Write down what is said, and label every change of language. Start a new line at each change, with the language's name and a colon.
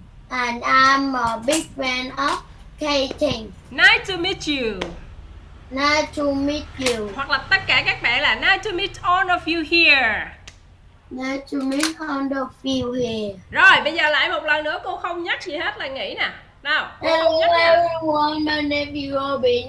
English: And I'm a big fan of skating. Nice to meet you. Nice to meet you.
Vietnamese: Hoặc là tất cả các bạn là
English: nice to meet all of you here. Nice to meet all of you here.
Vietnamese: Rồi, bây giờ lại một lần nữa, cô không nhắc gì hết là nghỉ nè. Nào, cô
English: Hello
Vietnamese: không nhắc nha.
English: everyone, my name is Robin.